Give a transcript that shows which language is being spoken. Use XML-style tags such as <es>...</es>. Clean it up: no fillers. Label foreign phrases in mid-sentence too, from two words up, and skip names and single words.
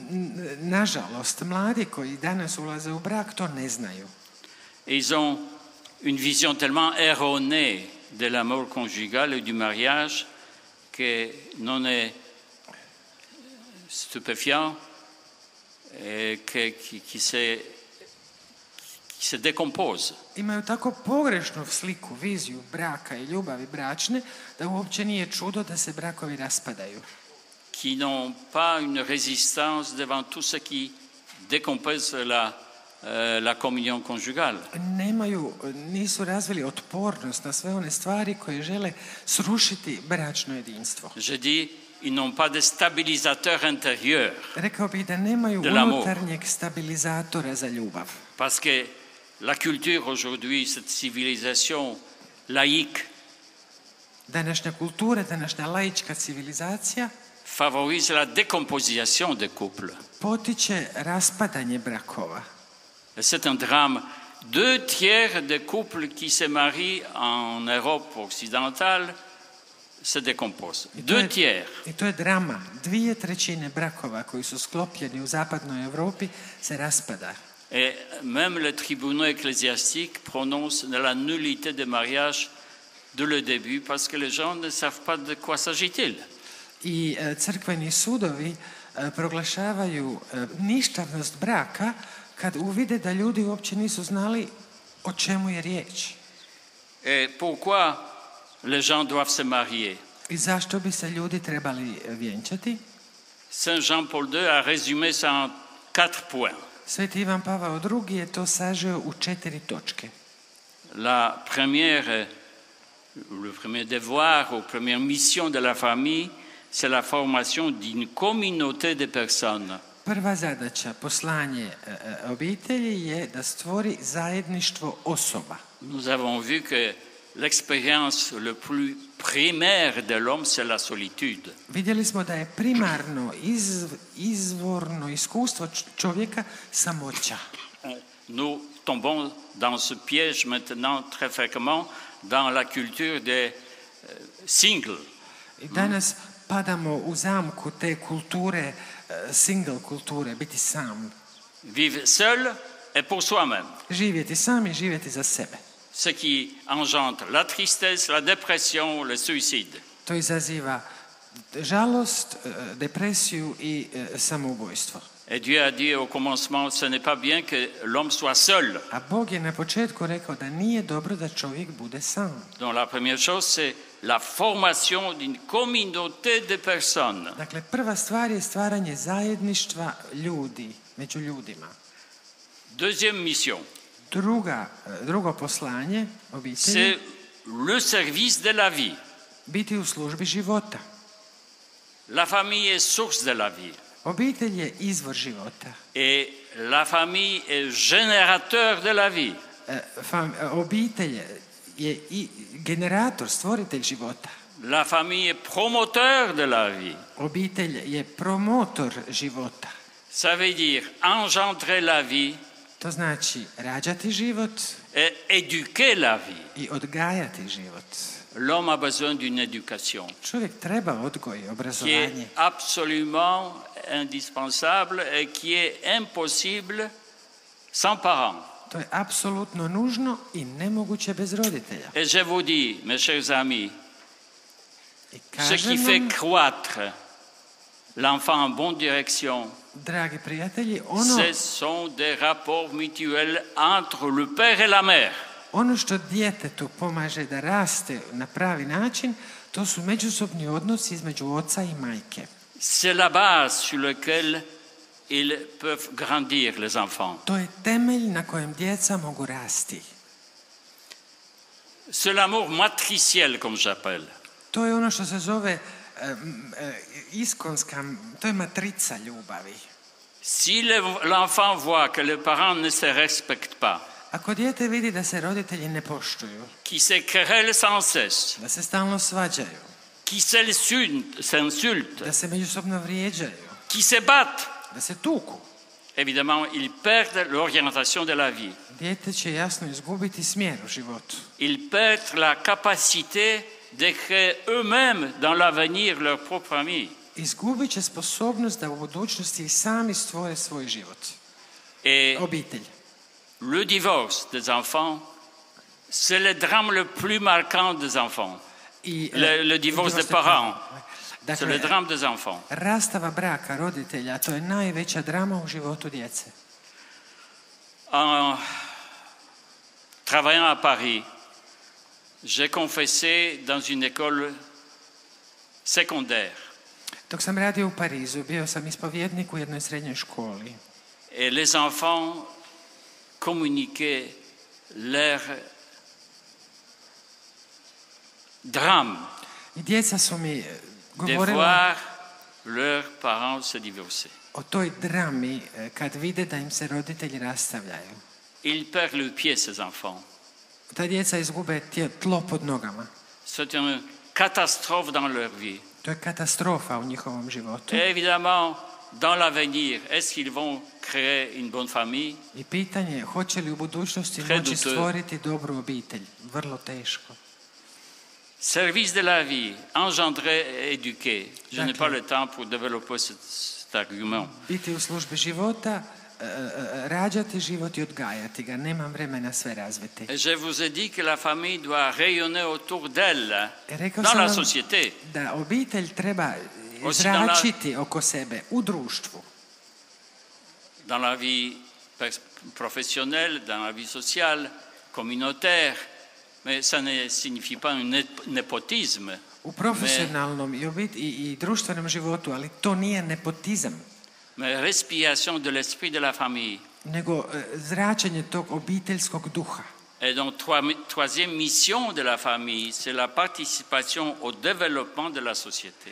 <hr>Nažalost, mladi koji danas ulaze u brak to ne znaju.</hr> <fr>Et ils ont une vision tellement erronée de l'amour conjugal et du mariage que non est stupéfiant et qui se décompose.</fr> <hr>Imaju tako pogrešnu sliku, viziju braka i ljubavi bračne, da uopće nije čudo da se brakovi raspadaju.</hr> <fr>Qui n'ont pas une résistance devant tout ce qui décompose la communion conjugale.</fr> <hr>Nisu razvili otpornost na sve one stvari koje žele srušiti bračno jedinstvo.</hr> <fr>Je dis, ils n'ont pas de stabilisateur intérieur.</fr> <hr>Rekao bih da nemaju unutarnjeg stabilizatora za ljubav.</hr> <fr>Parce que la culture aujourd'hui, cette civilisation laïque,</fr> <hr>današnja kultura, današnja laička civilizacija</hr> <fr>favorise la décomposition des couples.</fr> <hr>Potiče raspadanje brakova.</hr> <fr>C'est un drame. 2/3 des couples qui se marient en Europe occidentale se décomposent. 2/3.</fr> <hr>I to je drama. 2/3 brakova koji su sklopljeni u zapadnoj Europi se raspada.</hr> <fr>Et même les tribunaux ecclésiastiques prononcent la nullité des mariages dès le début parce que les gens ne savent pas de quoi s'agit-il.</fr> <hr>I crkveni sudovi proglašavaju ništavnost braka kad uvide da ljudi uopće nisu znali o čemu je riječ.</hr> <fr>Et pourquoi les gens doivent se marier?</fr> <hr>I zašto bi se ljudi trebali vjenčati?</hr> <fr>Saint Jean Paul II a résumé ça en 4 points.</fr> <hr>Sveti Ivan Pavao II je to sažeo u 4 točke.</hr> <fr>Le premier devoir ou première mission de la famille, c'est la formation d'une communauté de personnes.</fr> <hr>Prva zadaća, poslanje obitelji je da stvori zajedništvo osoba.</hr> <fr>Nous avons vu que l'expérience le plus primaire de l'homme, c'est la solitude.</fr> <hr>Vidjeli smo da je primarno, izvorno iskustvo čovjeka samoća.</hr> <fr>Nous tombons dans ce piège maintenant très fréquemment dans la culture des singles.</fr> <hr>I danas padamo u zamku te kulture, single kulture, biti sam.</hr> <fr>Vivre seul et pour soi-même.</fr> <hr>Živjeti sam i živjeti za sebe.</hr> <fr>Ce qui engendre la tristesse, la dépression, le suicide.</fr> <hr>To izaziva žalost, depresiju i samoubojstvo.</hr> <fr>Et Dieu a dit au commencement, ce n'est pas bien que l'homme soit seul.</fr> <hr>A Bog je na početku rekao da nije dobro da čovjek bude sam.</hr> <fr>Donc la première chose, c'est la formation d'une communauté de personnes.</fr> <hr>Dakle, prva stvar je stvaranje zajedništva ljudi, među ljudima.</hr> <fr>Deuxième mission.</fr> <hr>Drugo poslanje obitelji.</hr> <fr>C'est le service de la vie.</fr> <hr>Biti u službi života.</hr> <fr>La famille est source de la vie.</fr> <hr>Obitelj je izvor života.</hr> <fr>Et la famille est générateur de la vie.</fr> <hr>Obitelj je i generator, stvoritelj života.</hr> <fr>La famille est promoteur de la vie.</fr> <hr>Obitelj je promotor života.</hr> <fr>Ça veut dire engendrer la vie.</fr> <hr>To znači rađati život</hr> <fr>et éduquer la vie.</fr> <hr>I odgajati život.</hr> <fr>L'homme a besoin d'une éducation.</fr> <hr>Čovjek treba odgoj, obrazovanje.</hr> <fr>Qui est absolument indispensable et qui est impossible sans parents.</fr> <hr>To je apsolutno nužno i nemoguće bez roditelja.</hr> <fr>Et je vous dis, mes chers amis, ce qui fait croître l'enfant en bonne direction,</fr> <hr>dragi prijatelji,</hr> <fr>ce sont des rapports mutuels entre le père et la mère.</fr> <hr>Ono što djetetu pomaže da raste na pravi način, to su međusobni odnosi između oca i majke.</hr> <fr>C'est la base sur laquelle ils peuvent grandir, les enfants.</fr> <hr>To je temelj na kojem djeca mogu rasti.</hr> <fr>C'est l'amour matriciel, comme j'appelle.</fr> <hr>To je ono što se zove iskonska, to je matrica ljubavi.</hr> <fr>Si l'enfant voit que les parents ne se respectent pas,</fr> <hr>ako dijete vidi da se roditelji ne poštuju,</hr> <fr>qui se querellent sans cesse,</fr> <hr>da se stalno svađaju,</hr> <fr>qui s'insultent,</fr> <hr>da se međusobno vrijeđaju,</hr> <fr>qui se battent,</fr> <hr>da se tuku,</hr> <fr>évidemment, ils perdent l'orientation de la vie.</fr> <hr>Dijete će jasno izgubiti smjer u životu.</hr> <fr>Ils perdent la capacité de créer eux-mêmes dans l'avenir leur propre ami.</fr> <hr>Izgubit će sposobnost da u budućnosti sami stvore svoj život.</hr> <fr>Et</fr> <hr>obitelj.</hr> <fr>Le divorce des enfants, C'est le drame le plus marquant des enfants.</fr> <hr>I,</hr> <fr>Le divorce des parents. C'est le</fr> <hr>Dakle,</hr> <fr>drame des enfants.</fr> <hr>rastava braka roditelja, to je najveća drama u životu djece.</hr> <fr>En travaillant à Paris, j'ai confessé dans une école secondaire.</fr> <hr>Dok sam radio u Parizu, bio sam ispovjednik u jednoj srednjoj školi.</hr> <fr>Et les enfants communiquaient leur drame</fr> <hr>I djeca su mi</hr> <fr>de</fr> <hr>govorila</hr> <fr>voir leurs parents se divorcer.</fr> <hr>o toj drami kad vide da im se roditelji rastavljaju.</hr> <fr>Ils perdent le pied, ces enfants.</fr> <hr>Ta djeca izgube tlo pod nogama.</hr> <fr>C'est une catastrophe dans leur vie.</fr> <hr>To je katastrofa u njihovom životu.</hr> <fr>Et évidemment, dans l'avenir, est-ce qu'ils vont créer une bonne famille?</fr> <hr>I pitanje je hoće li u budućnosti</hr> <fr>Très</fr> <hr>moći</hr> <fr>douteux.</fr> <hr>stvoriti dobru obitelj. Vrlo teško.</hr> <fr>Service de la vie, engendrer et éduquer. Je n'ai D'accord. pas le temps pour développer cet argument.</fr> <hr>Biti u službi života, rađati život i odgajati ga. Nemam vremena sve razviti.</hr> <fr>Et je vous ai dit que la famille doit rayonner autour d'elle,</fr> <hr>Rekao</hr> <fr>dans</fr> <hr>sam</hr> <fr>la</fr> <hr>vam</hr> <fr>société.</fr> <hr>da obitelj treba</hr> <fr>Aussi dans la-</fr> <hr>zračiti oko sebe u društvu.</hr> <fr>Dans la vie professionnelle, dans la vie sociale, communautaire, mais ça ne signifie pas un népotisme.</fr> <hr>U profesionalnom i društvenom životu, ali to nije nepotizam,</hr> <fr>Mais respiration de l'esprit de la famille.</fr> <hr>nego zračenje tog obiteljskog duha.</hr> <fr>Et donc, troisième mission de la famille, c'est la participation au développement de la société.</fr>